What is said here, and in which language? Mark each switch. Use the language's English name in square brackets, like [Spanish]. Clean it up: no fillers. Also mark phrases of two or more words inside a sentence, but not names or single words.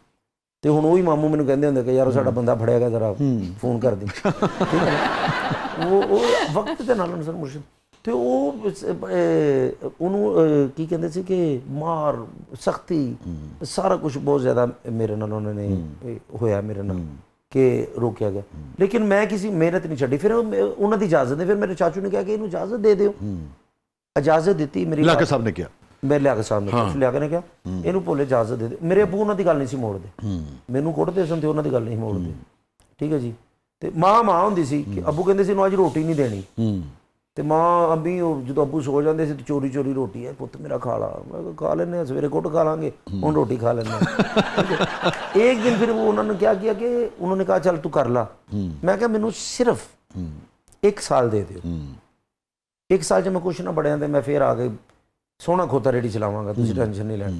[Punjabi] ਤੇ ਹੁਣ ਉਹੀ ਮਾਮੂ ਮੈਨੂੰ ਕਹਿੰਦੇ ਹੁੰਦੇ ਕਿ ਯਾਰ ਸਾਡਾ ਬੰਦਾ ਫੜਿਆ ਗਿਆ, ਜ਼ਰਾ ਫੋਨ ਕਰ ਦੀ. ਠੀਕ ਹੈ, ਉਹ ਵਕਤ ਦੇ ਨਾਲ ਸਰ ਮੁਰਸ਼ਿਦ. ਤੇ ਉਹ ਉਹਨੂੰ ਕੀ ਕਹਿੰਦੇ ਸੀ ਕਿ ਮਾਰ ਸਖਤੀ ਸਾਰਾ ਕੁਝ ਬਹੁਤ ਜ਼ਿਆਦਾ ਮੇਰੇ ਨਾਲ ਉਹਨਾਂ ਨੇ ਹੋਇਆ ਮੇਰੇ ਨਾਲ کہ روکیا گیا. لیکن میں کسی محنت نہیں چھڈی. پھر انہوں نے اجازت دی، پھر میرے چاچو نے کہا کہ انہوں اجازت دے دیو. اجازت دیتی میری لیاقت صاحب نے کیا، میرے لیاقت صاحب نے لیاقت نے کیا انہوں بولے اجازت دے دے. میرے ابو انہوں دی گل نہیں سی موڑ دے، مینوں کٹدے سن تے انہوں دی گل نہیں موڑ دے. ٹھیک ہے جی. تے ماں ہوندی سی کہ ابو کہندے سی انہوں اج روٹی نہیں دینی، تے ماں ابھی جدوں ابو سو جاندے سی تے چوری چوری روٹی ہے پت میرا کھا لا. میں کھا لینے سویرے کٹ کھا لیں گے، ہن روٹی کھا لینا. ایک دن پھر وہ انہوں نے کیا کیا کہ انہوں نے کہا چل تو کر لا. میں کہا مینوں صرف 1 سال دے دیو. 1 سال جب میں کچھ نہ بڑھیا تے میں پھر آ کے سونا کھوتا ریڈی چلاواں گا، تسی ٹینشن نہیں لینی.